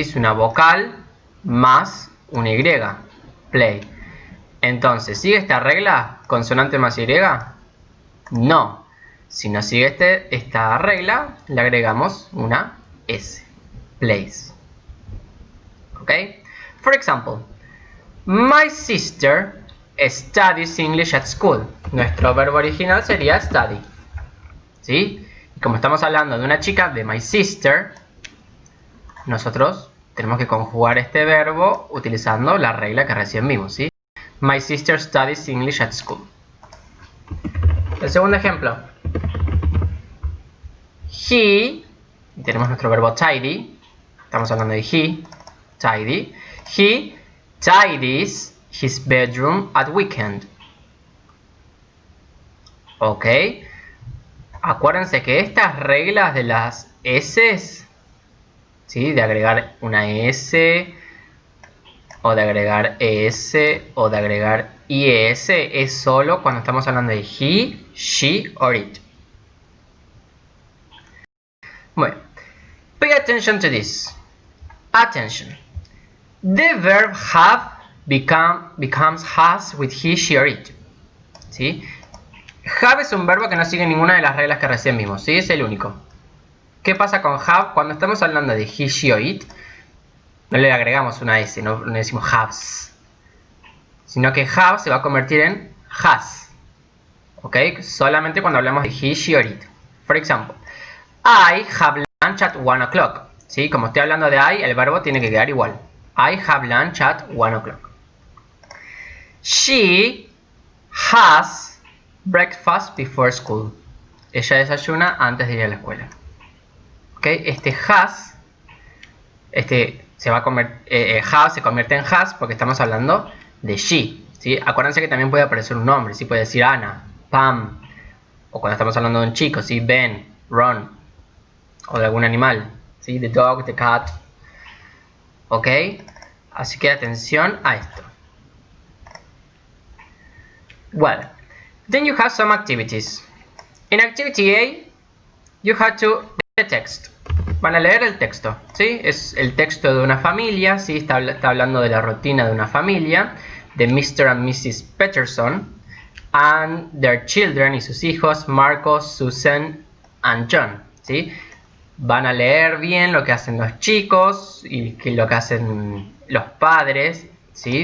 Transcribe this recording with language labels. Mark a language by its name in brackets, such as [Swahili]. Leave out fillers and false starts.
[Spanish] Es una vocal más una Y. Play. Entonces, ¿sigue esta regla? ¿Consonante más Y? No. Si no sigue esta regla, le agregamos una S. [English] Plays. ¿Ok? For example, my sister studies English at school. [Spanish] Nuestro verbo original sería study. ¿Sí? Y como estamos hablando de una chica, de [English] my sister, [Spanish] nosotros tenemos que conjugar este verbo utilizando la regla que recién vimos, ¿sí? [English] My sister studies English at school. [Spanish] El segundo ejemplo. He, tenemos nuestro verbo tidy, estamos hablando de he, tidy. [English] He tidies his bedroom at weekend. Ok. [Spanish] Acuérdense que estas reglas de las S, ¿sí? De agregar una S, o de agregar ES, o de agregar IES, es solo cuando estamos hablando de he, she, or it. Bueno, [English] pay attention to this. Attention. The verb have becomes has with he, she, or it. [Spanish] ¿Sí? Have es un verbo que no sigue ninguna de las reglas que recién vimos, ¿sí? Es el único. ¿Qué pasa con have? Cuando estamos hablando de he, she, or it, no le agregamos una S, no decimos haves. Sino que have se va a convertir en has. ¿Ok? Solamente cuando hablamos de he, she, or it. [English] For example, I have lunch at 1 o'clock. [Spanish] ¿Sí? Como estoy hablando de I, el verbo tiene que quedar igual. [English] I have lunch at 1 o'clock. She has breakfast before school. [Spanish] Ella desayuna antes de ir a la escuela. ¿Ok? Este has, se va a have se convierte en has porque estamos hablando de she. ¿Sí? Acuérdense que también puede aparecer un nombre. ¿Sí? Puede decir Ana, Pam. O cuando estamos hablando de un chico, ¿sí? Ben, Ron. O de algún animal. ¿Sí? [English] The dog, the cat. [Spanish] ¿Ok? Así que atención a esto. [English] Well, then you have some activities. In activity A, you have to read the text. [Spanish] Van a leer el texto, ¿sí? Es el texto de una familia, ¿sí? Está hablando de la rutina de una familia, de Mr. and Mrs. [English] Peterson, and their children [Spanish] y sus hijos, [English] Marcos, Susan, and John, ¿sí? [Spanish] van a leer bien lo que hacen los chicos y lo que hacen los padres, ¿sí?